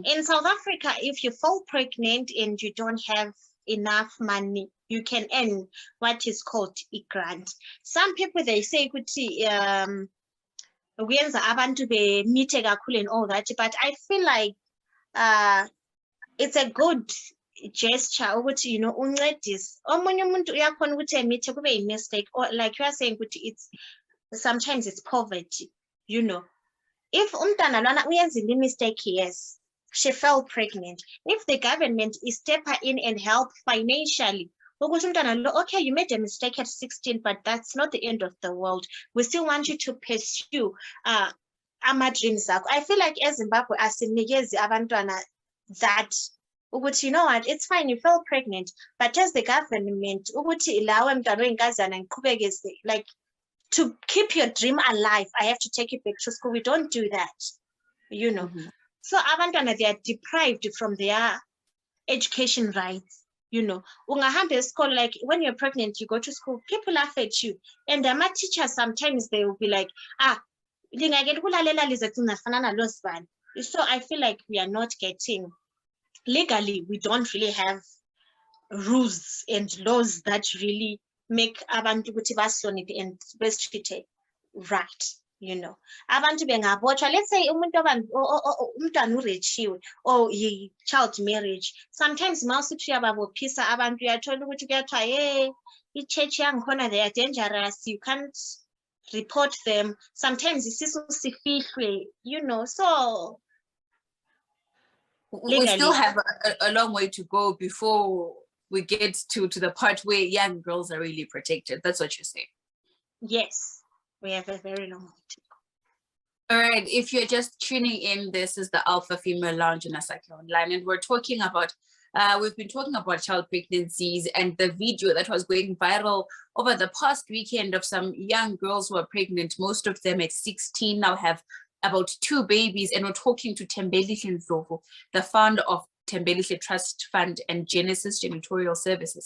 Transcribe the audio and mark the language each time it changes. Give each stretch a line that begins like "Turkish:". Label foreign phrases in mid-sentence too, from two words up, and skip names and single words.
English: In South Africa, if you fall pregnant and you don't have enough money, you can earn what is called a grant. Some people, they say,
North Ndebele: abantu be
English: and all that, but I feel like it's a good gesture
North Ndebele: ukuthi uncedise omunye umuntu uyakhona ukuthi emithe kube
English: a mistake, or like you are saying ukuthi sometimes it's poverty. If
North Ndebele: umntana lwana uyenzile
English: mistake, yes, she fell pregnant, if the government is step in and help financially
North Ndebele: ukuthi umntana lo,
English: okay, you made a mistake at 16, but that's not the end of the world, we still want you to pursue
North Ndebele: ama-dreams akho.
English: I feel like
North Ndebele: eZimbabwe asinikezi abantwana
English: that ukuthi, you know what, it's fine, you fell pregnant, but as the government
North Ndebele: ukuthi lawe mntwana oyinkazana ngiqhubeke,
English: like, to keep your dream alive, I have to take you back to school. We don't do that, So abantwana, they are deprived from their education rights.
North Ndebele: Ungahamba esikole,
English: like when you're pregnant, you go to school, people laugh at you, and my teachers sometimes they will be like, so I feel like we are not getting, legally, we don't really have rules and laws that really make
North Ndebele: abantu ukuthi bahloniphe
English: and best treated right.
North Ndebele: Abantu bengabotshwa,
English: let's say
North Ndebele: umntwana urechiwe
English: or child marriage, sometimes
North Ndebele: mawusuthi uyababophisa abantu uyathola ukuthi kuyathiwa hey, i-church yangikhona,
English: they are dangerous, you can't report them, sometimes
North Ndebele: isisu sifihlwe,
English: so we still have a long way to go before we get to the part where young girls are really protected. That's what you're saying. Yes, we have a very long way to go. All right, if you're just tuning in, this is the Alpha Female Lounge in Asake Online, and we're talking about, we've been talking about child pregnancies and the video that was going viral over the past weekend of some young girls who are pregnant, most of them at 16, now have about 2 babies, and we're talking to Thembelihle Ndlovu, the founder of Thembelihle Trust Fund and Genesis Janitorial Services.